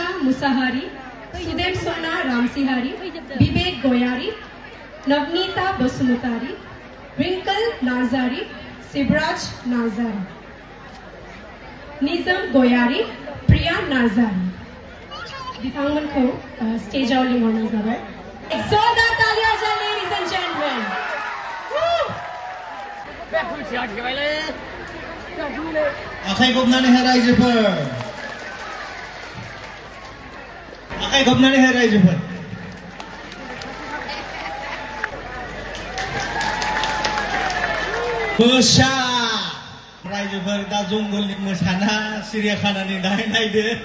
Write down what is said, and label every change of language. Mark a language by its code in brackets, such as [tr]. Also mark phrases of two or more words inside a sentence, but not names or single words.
[brx] मुसाहारी, सुदेव सोना रामसिहारी, विवेक गोयारी, नवनीता बसुमतारी, रिंकल नाजारी, शिवराज नाजारी, निजम गोयारी, प्रिया नाजारी। बिथांमोनखौ स्टेजाव लिंहरनाय जाबाय। [hi] जोरदार तालियां [brx] होजा [en] ladies and gentlemen. [brx] आखाइ खबनानै हो रायजोफोर, आखाइ खबनानै हो रायजोफोर। मोसा रायजोफोर, दा जंगलनि मोसाना सिरियाखानानि नायदो।